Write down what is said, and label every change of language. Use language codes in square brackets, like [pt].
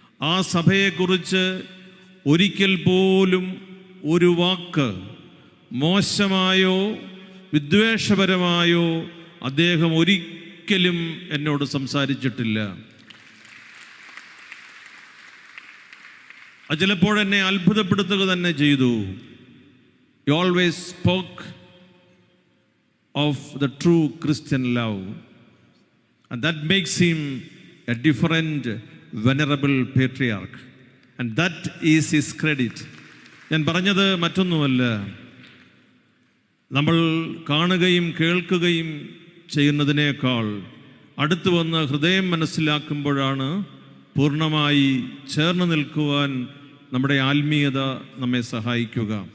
[ml] ആ സഭയെക്കുറിച്ച് ഒരിക്കൽ പോലും ഒരു വാക്ക് മോശമായോ വിദ്വേഷപരമായോ അദ്ദേഹം ഒരിക്കലും എന്നോട് സംസാരിച്ചിട്ടില്ല. അത് ചിലപ്പോഴെന്നെ അത്ഭുതപ്പെടുത്തുക തന്നെ ചെയ്തു. [en] He always spoke of the true Christian love, and that makes him a different, venerable patriarch, and that is his credit. [ml] ഞാൻ പറഞ്ഞത് മറ്റൊന്നുമല്ല, നമ്മൾ കാണുകയും കേൾക്കുകയും ചെയ്യുന്നതിനേക്കാൾ അടുത്തു വന്ന് ഹൃദയം മനസ്സിലാക്കുമ്പോഴാണ് പൂർണ്ണമായി ചേർന്ന് നിൽക്കുവാൻ നമ്മുടെ ആത്മീയത നമ്മെ സഹായിക്കുക.